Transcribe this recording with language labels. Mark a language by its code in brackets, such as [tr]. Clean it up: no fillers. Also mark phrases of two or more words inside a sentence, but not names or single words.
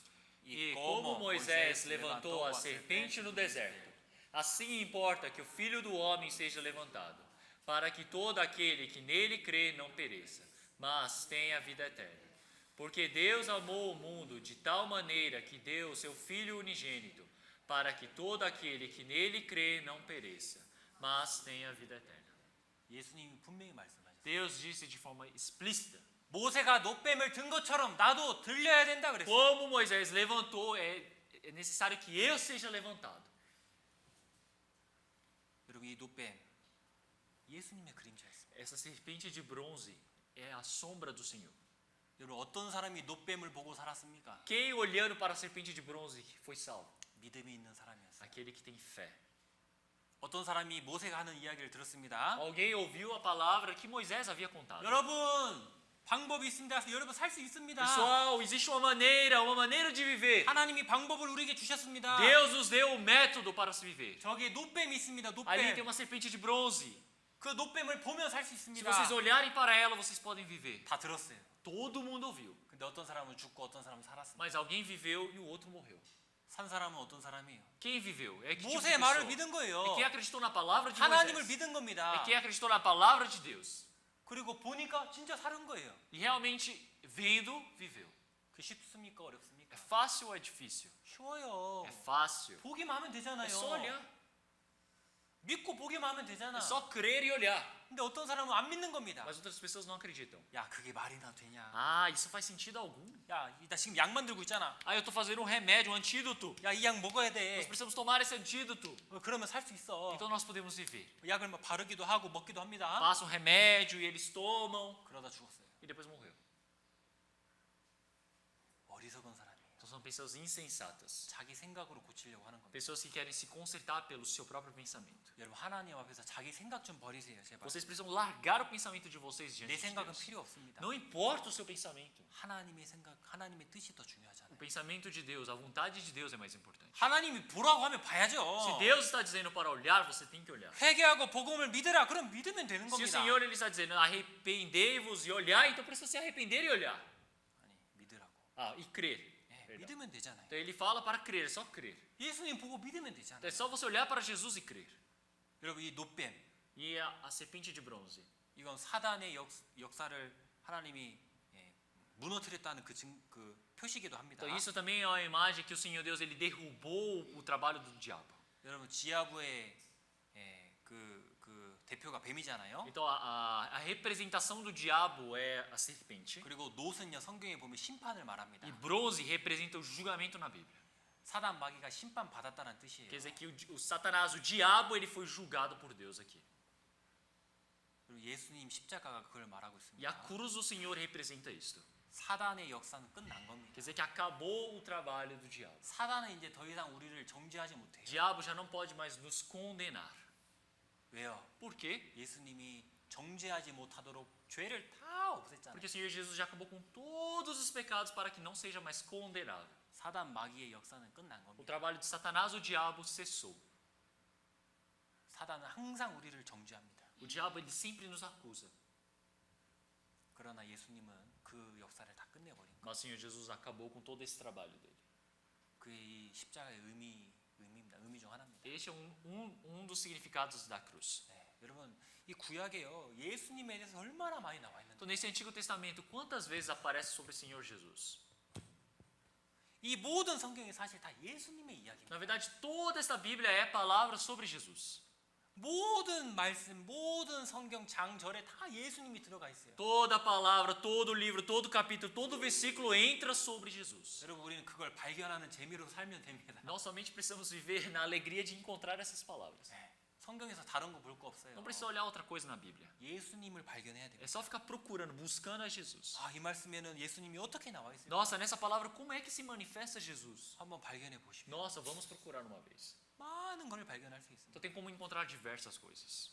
[pt] E como Moisés levantou a serpente no deserto, assim importa que o Filho do Homem seja levantado, para que todo aquele que nele crê não pereça, mas tenha a vida eterna. Porque Deus amou o mundo de tal maneira que deu seu Filho unigênito, para que todo aquele que nele crê não pereça, mas tenha a vida eterna. [ko] 예수님이 분명히 말씀하셨어요. [pt] Deus disse de forma explícita. [ko] 모세가 노뱀을 든 것처럼 나도 들려야 된다 그랬어요. [pt] Como Moisés levantou, é necessário que eu seja levantado. [ko] 여러분 이 노뱀 예수님의 그림자였어요. [pt] Essa serpente de bronze é a sombra do Senhor. [ko] 여러분 어떤 사람이 노뱀을 보고 살았습니까? [pt] Quem olhando para a serpente de bronze foi salvo? [ko] 믿음이 있는 사람이었어요. [pt] Aquele que tem fé. [ko] 어떤 사람이 모세가 하는 이야기를 들었습니다. [pt] Alguém ouviu a palavra que Moisés havia contado. [ko] 여러분 방법이 있습니다. 여러분 살 수 있습니다. [pt] Pessoal, existe uma maneira de viver. [ko] 하나님이 방법을 우리에게 주셨습니다. [pt] Deus nos deu o método para se viver. [ko] 저기 노뱀이 있습니다. [pt] Ali tem [ko] 노뱀. [pt] uma serpente de bronze. [ko] 그 노뱀을 보면 살 수 [pt] Se [ko] 있습니다. [pt] vocês olharem para ela, vocês podem viver. [ko] 다 들었어요. [pt] Todo mundo ouviu. [ko] 근데 어떤 사람은 죽고 어떤 사람은 살았습니다. [pt] Mas alguém viveu e o outro morreu. [ko] 산 사람은 어떤 사람이에요? [pt] Quem viveu? É que tipo de [ko] 모세의 말을 [pt] pessoa? [ko] 믿은 거예요. [pt] É quem acreditou na palavra de [ko] 하나님을 [pt] Moisés. [ko] 믿은 겁니다. [pt] É quem acreditou na palavra de Deus. [ko] 그리고 보니까 진짜 사는 거예요. [pt] E realmente, vendo, viveu. [ko] 그 쉽습니까? 어렵습니까? [pt] É fácil ou é difícil? [ko] 쉬워요. [pt] É fácil. [ko] 보기만 하면 [pt] É [ko] 되잖아요. [pt] só olhar. [ko] 믿고 보기만 하면 되잖아. [pt] É só crer e olhar. [ko] 근데 어떤 사람은 안 믿는 겁니다. [pt] Mas outras pessoas não acreditam. [ko] 야, 그게 말이나 되냐? [pt] Ah, isso faz sentido algum? [ko] 야, 나 지금 약 만들고 있잖아. [pt] Ah, eu estou fazendo um remédio, um antídoto. [ko] 야, 이 약 먹어야 [pt] Nós [ko] 돼. [pt] precisamos tomar esse antídoto. [ko] 그러면 살 수 있어. [pt] Então nós podemos viver. [ko] 약을 막 바르기도 하고 먹기도 합니다. [pt] Passa um remédio e eles tomam [ko] 그러다 죽었어요. [pt] e depois morreu. [ko] 어리석은 사람이에요. [pt] Então são pessoas insensatas. [ko] 자기 생각으로 고치려고 하는 겁니다. [pt] Pessoas que querem se consertar pelo seu próprio pensamento. [ko] 여러분 하나님 앞에서 자기 생각 좀 버리세요, 제발. [pt] Vocês precisam largar o pensamento de vocês diante [ko] 내 [pt] de [ko] 생각은 [pt] Deus. [ko] 필요 없습니다. [pt] Não importa o seu pensamento. [ko] 하나님의 생각, 하나님의 뜻이 더 [pt] O [ko] 중요하잖아요. [pt] pensamento de Deus, a vontade de Deus é mais importante. [ko] 하나님이 보라고 하면 [pt] Se [ko] 봐야죠. [pt] Deus está dizendo para olhar, você tem que olhar. [ko] 회개하고 복음을 믿으라. 그럼 믿으면 되는 [pt] Se o [ko] 겁니다. [pt] Senhor ele está dizendo arrependei-vos e olhar, então precisa se arrepender e olhar. [ko] 아니, 믿으라고. [pt] Ah, e crer. [ko] 예, [pt] Perdão. [ko] 믿으면 되잖아요. [pt] Então ele fala para crer, é só crer. [ko] 예수님 보고 믿으면 [pt] Então [ko] 되잖아요. [pt] é só você olhar para Jesus e crer. [ko] 여러분 이 노뱀 [pt] E a serpente de bronze. [ko] 이건 사단의 역사를 하나님이 무너뜨렸다는 그 표시기도 합니다. [pt] Então isso também é uma imagem que o Senhor Deus ele derrubou o trabalho do diabo. [ko] 여러분 지하부의 그 대표가 뱀이잖아요. [pt] Então a representação do diabo é a serpente. [ko] 그리고 노은요 성경에 보면 심판을 말합니다. [pt] E bronze representa o julgamento na Bíblia. [ko] 사단 마귀가 심판 받았다는 뜻이에요. [pt] Quer dizer que o Satanás, o diabo, ele foi julgado por Deus aqui. [ko] 그리고 예수님 십자가가 그걸 말하고 [pt] E a [ko] 있습니다. [pt] cruz do Senhor representa isto. [ko] 사단의 역사는 끝난 겁니다. [pt] Quer dizer que acabou o trabalho do diabo. [ko] 사단은 이제 더 이상 우리를 정죄하지 못해요. [pt] O diabo já não pode mais nos condenar. [ko] 왜요? [pt] Por quê? [ko] 예수님이 정죄하지 못하도록 죄를 다 없앴잖아요. [pt] Porque o Senhor Jesus já acabou com todos os pecados para que não seja mais condenável. [ko] 사단 마귀의 역사는 끝난 [pt] O [ko] 겁니다. [pt] trabalho de Satanás, o diabo, cessou. [ko] 사단은 항상 우리를 정죄합니다. [pt] O diabo, ele sempre nos acusa. [ko] 그러나 예수님은 그 역사를 다 끝내버린 거예요. [pt] Mas o Senhor Jesus acabou com todo esse trabalho dele. [ko] 그게 이 십자가의 의미입니다. 의미 중 하나입니다. [pt] Este é um dos significados da cruz. [ko] 네, 여러분 이 구약에요 예수님에 대해서 얼마나 많이 나와 있는데 [pt] Então, nesse Antigo Testamento, quantas vezes aparece sobre o Senhor Jesus? [ko] 이 모든 성경이 사실 다 예수님의 이야기입니다. [pt] Na verdade, toda esta Bíblia é palavra sobre Jesus. [ko] 모든 말씀, 모든 성경 장절에 다 예수님이 들어가 있어요. [pt] Toda a palavra, todo o livro, todo o capítulo, todo o versículo entra sobre Jesus. [ko] 여러분 우리는 그걸 발견하는 재미로 살면 됩니다. [pt] Nós somente precisamos viver na alegria de encontrar essas palavras. [ko] 네, 성경에서 다른 거 볼 거 없어요. [pt] Não precisa olhar outra coisa na Bíblia. [ko] 예수님을 발견해야 [pt] É [ko] 됩니다. [pt] só ficar procurando, buscando a Jesus. [ko] 아, 이 말씀에는 예수님이 어떻게 나와 있어요? [pt] Nossa, nessa palavra, como é que se manifesta Jesus? [ko] 한번 발견해 보십시오. [pt] Nossa, vamos procurar uma vez. [ko] 많은 걸 발견할 수 있습니다. [pt] Então tem como encontrar diversas coisas.